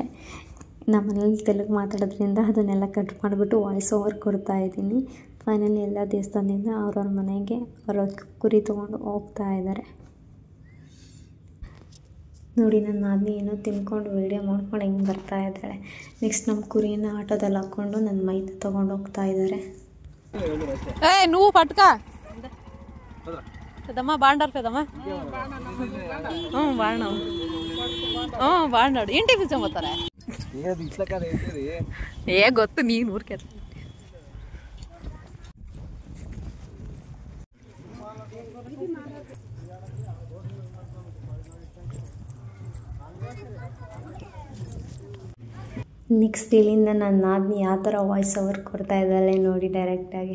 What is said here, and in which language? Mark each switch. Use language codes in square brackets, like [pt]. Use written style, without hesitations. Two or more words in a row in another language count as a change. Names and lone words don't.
[kn] ನಮ್ಮನೇಲಿ ತೆಲುಗು ಮಾತಾಡೋದ್ರಿಂದ ಅದನ್ನೆಲ್ಲ ಕಟ್ ಮಾಡಿಬಿಟ್ಟು [en] voice over [kn] ಕೊಡ್ತಾ ಇದ್ದೀನಿ. ಫೈನಲಿ ಎಲ್ಲ ದೇವಸ್ಥಾನದಿಂದ ಅವ್ರವ್ರ ಮನೆಗೆ ಅವರ ಕುರಿ ತೊಗೊಂಡು ಹೋಗ್ತಾ ಇದ್ದಾರೆ. ನೋಡಿ ನನ್ನ ನಾದಿನಿ ಏನೋ ತಿನ್ಕೊಂಡು ವೀಡಿಯೋ ಮಾಡ್ಕೊಂಡು ಹೆಂಗೆ ಬರ್ತಾ ಇದ್ದಾಳೆ. ನೆಕ್ಸ್ಟ್ ನಮ್ಮ ಕುರಿನ ಆಟೋದಲ್ಲಿ ಹಾಕ್ಕೊಂಡು ನನ್ನ ಮೈದ ತೊಗೊಂಡು ಹೋಗ್ತಾ ಇದ್ದಾರೆ. [te] నువ్వు పట్టుక పెద్దమ్మా బాగుంటారు పెద్దమ్మా బాగున్నాడు ఏంటి పిలిచబోతారా ఏ [kn] ಗೊತ್ತು ನೀನು ಊರ್ಕೆ ನೆಕ್ಸ್ಟ್ ಇಲ್ಲಿಂದ ನನ್ನ ನಾದಿನಿ ಯಾವ ಥರ [en] voice over [kn] ಕೊಡ್ತಾ ಇದ್ದಾಳೆ ನೋಡಿ ಡೈರೆಕ್ಟಾಗಿ.